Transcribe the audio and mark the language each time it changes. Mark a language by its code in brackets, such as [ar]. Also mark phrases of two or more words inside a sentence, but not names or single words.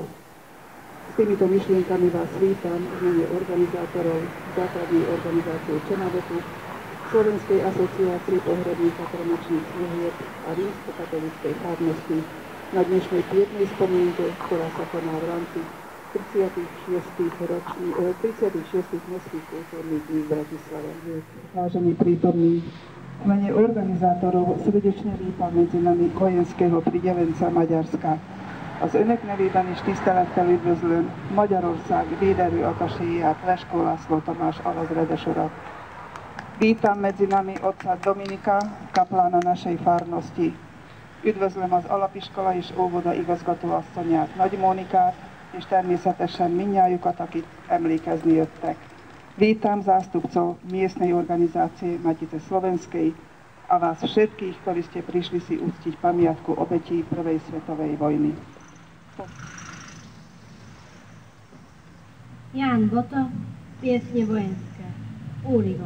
[sk] S týmito myšlienkami vás vítam v mene organizátorov základnej organizácie Čenavetu, Slovenskej asociácie pohrebných a kremačných služieb a rímskokatolíckej farnosti na dnešnej pietnej spomienke, ktorá sa koná v rámci 36. mestských kultúrnych dní v Bratislave. Vážení prítomní, v mene organizátorov srdečne vítam medzi nami vojenského pridelenca Maďarska. [hu] Az önöknek nevében is tisztelettel üdvözlöm Magyarország védelő ataséját, Leskó László Tamás alezredes urat. [sk] Vítam medzi nami otca Dominika, kaplána našej farnosti. [hu] Üdvözlöm az alapiskola és óvoda igazgatóasszonyát, Nagy Mónikát, és természetesen mindnyájukat, akik emlékezni jöttek. [sk] Vítam zástupcov miestnej organizácie Matice Slovenskej a vás všetkých, ktorí ste prišli si uctiť pamiatku obetí Prvej svetovej vojny. Ján Boto, piesne vojenské, Úlivok.